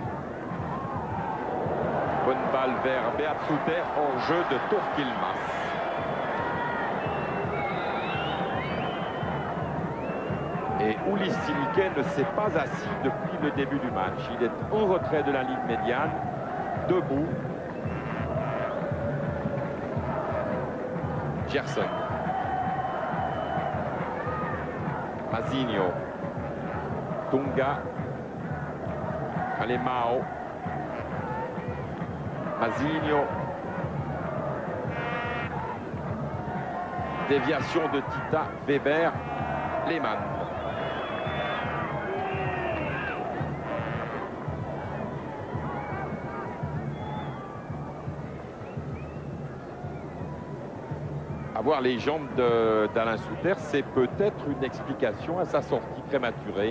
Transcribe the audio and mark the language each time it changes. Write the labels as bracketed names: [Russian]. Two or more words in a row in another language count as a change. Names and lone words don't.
[French] Bonne balle vers Beat Suter en jeu de Tourkilmas. Et Ulis Silike ne s'est pas assis depuis le début du match. Il est en retrait de la ligne médiane, debout. Gerson. Mazinho. Dunga. Alemão. Mazinho. Déviation de Tita. Weber. Lehmann. Avoir les jambes d'Alain Souter, c'est peut-être une explication à sa sortie prématurée.